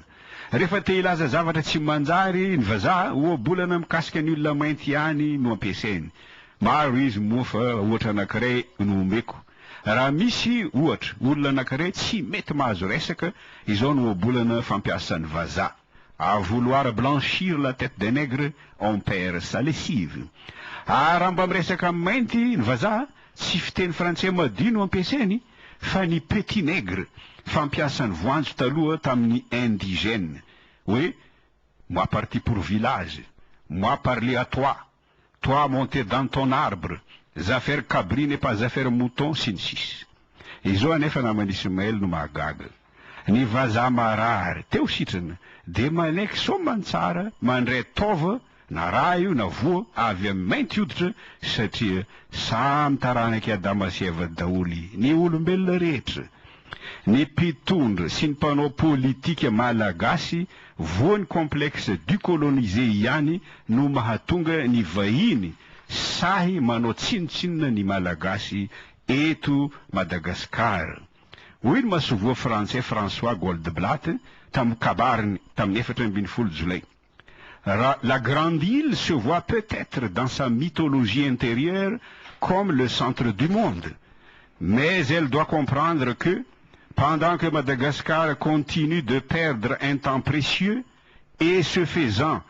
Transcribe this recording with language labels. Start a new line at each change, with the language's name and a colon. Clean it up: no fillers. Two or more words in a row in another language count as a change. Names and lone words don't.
Malagasy: Rehefa te ilaza zavatra tsy manjary ny vazaha, oabolana mikasika ny olona mainty ihany no ampiasainy. Maro izy moa fa ohatra anankiray no omeko. Raha misy ohatra olona anankiray tsy mety mahazo resaka, izao no oabolana fampiasan'ny vazaha.
French: À vouloir blanchir la tête des nègres, on perd sa lessive.
Malagasy: Raha mba miresaka amin'ny mainty ny vazaha, tsy fiteny frantsay madino ampiasainy, fa ny
French: petit nègre
Malagasy: fampiasan'ny voanjo taloha tamin'ny indigène.
French: Oui, moi parti pour village, moi parler à toi, toi monter dans ton arbre, affaire cabri n'est pas affaire mouton,
Malagasy: sy ny sisa. Izao anefa namana Ismaël no mahagaga. Ny vazaha marary teo sitrana de manaiky soamantsara mandray tova na raha io na voa avy amin'ny mainty hoditra, satria samy taranaky Adama sy Eva daholy ny olombelona rehetra. Ny mpitondra sy ny mpanao politika malagasy voany
French: complexe du colonisé
Malagasy: ihany no mahatonga ny vahiny sahy manao tsinotsinona ny malagasy eto Madagasikara. Hoy ny masovoa français François Goldblatt tamin'ny kabariny tamin'ny 14 Jolay.
French: La grande île se voit peut-être dans sa mythologie intérieure comme le centre du monde, mais elle doit comprendre que pendant que Madagascar continue de perdre un temps précieux et ce faisant